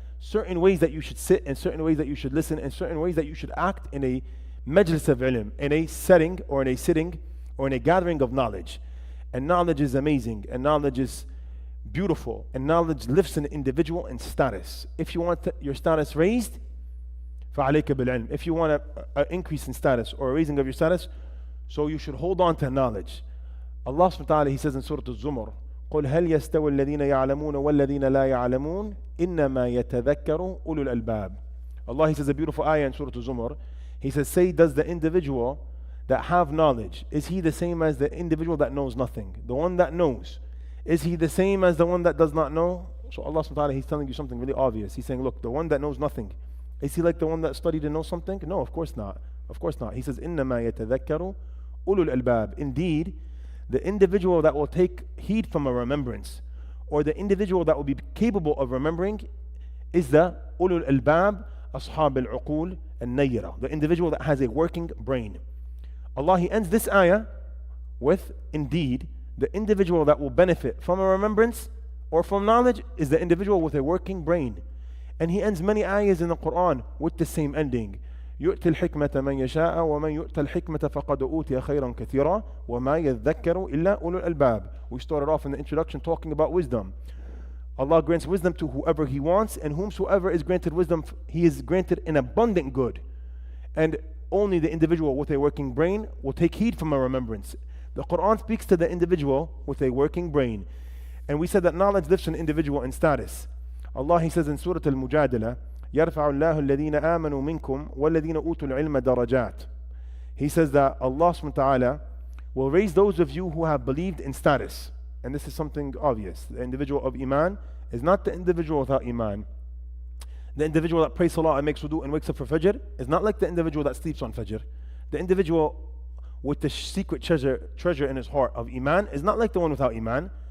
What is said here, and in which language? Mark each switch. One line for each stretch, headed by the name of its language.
English: Certain ways that you should sit, and certain ways that you should listen, and certain ways that you should act in a majlis of ilm, in a setting, or in a sitting, or in a gathering of knowledge. And knowledge is amazing, and knowledge is beautiful, and knowledge lifts an individual in status. If you want your status raised, فَعَلَيْكَ بِالْعِلْمِ. If you want an increase in status or a raising of your status, so you should hold on to knowledge. Allah subhanahu wa ta'ala, He says in Surah Al-Zumar,
Arabic: قُلْ هَلْ يَسْتَوِي الَّذِينَ يَعْلَمُونَ وَالَّذِينَ لَا يَعْلَمُونَ إِنَّمَا يَتَذَكَّرُ أُولُو الْأَلْبَابِ.
English: Allah, He says a beautiful ayah in Surah Al-Zumar. He says, say, does the individual that have knowledge, is he the same as the individual that knows nothing? The one that knows, is he the same as the one that does not know? So Allah subhanahu wa ta'ala, He's telling you something really obvious. He's saying, look, the one that knows nothing, is he like the one that studied and knows something? No, of course not. Of course not. He says,
Arabic: إِنَّمَا يَتَذَكَّرُ أُولُو الْأَلْبَابِ.
English: Indeed, the individual that will take heed from a remembrance, or the individual that will be capable of remembering, is the ulul albab,
Arabic: ashab al-uqul al-nayyira,
English: the individual that has a working brain. Allah, He ends this ayah with, indeed, the individual that will benefit from a remembrance or from knowledge is the individual with a working brain. And He ends many ayahs in the Quran with the same ending.
Arabic: يؤتي الحكمة من يشاء ومن يؤتى الحكمة فقد أوتي خيرا كثيرا وما يذكر إلا أولو الألباب.
English: We started off in the introduction talking about wisdom. Allah grants wisdom to whoever He wants, and whomsoever is granted wisdom, he is granted an abundant good. And only the individual with a working brain will take heed from a remembrance. The Quran speaks to the individual with a working brain. And we said that knowledge lifts an individual in status. Allah, He says in Surah Al-Mujadala,
Arabic: يَرْفَعُ اللَّهُ الَّذِينَ آمَنُوا مِنْكُمْ وَالَّذِينَ أُوتُوا الْعِلْمَ دَرَجَاتٍ.
English: He says that Allah subhanahu wa ta'ala will raise those of you who have believed in status. And this is something obvious. The individual of Iman is not the individual without Iman. The individual that prays Salah and makes wudu and wakes up for Fajr is not like the individual that sleeps on Fajr. The individual with the secret treasure in his heart of Iman is not like the one without Iman.